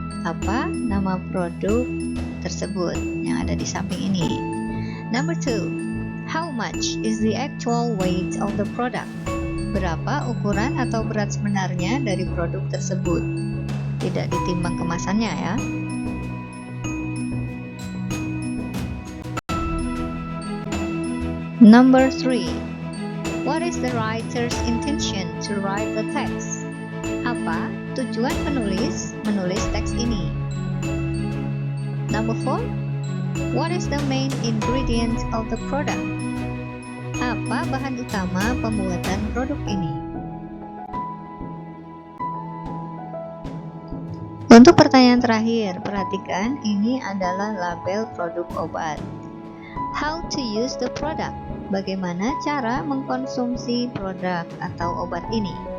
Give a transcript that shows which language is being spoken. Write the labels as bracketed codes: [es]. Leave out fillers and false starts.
[id] Apa nama produk tersebut yang ada di samping ini? [en] Number 2. How much is the actual weight of the product? [id] Berapa ukuran atau berat sebenarnya dari produk tersebut? Tidak ditimbang kemasannya ya. [en] Number 3. What is the writer's intention to write the text? [id] Apa tujuan penulis menulis teks ini? [en] Number 4. What is the main ingredient of the product? [id] Apa bahan utama pembuatan produk ini? Untuk pertanyaan terakhir, perhatikan ini adalah label produk obat. [en] How to use the product. [id] Bagaimana cara mengkonsumsi produk atau obat ini?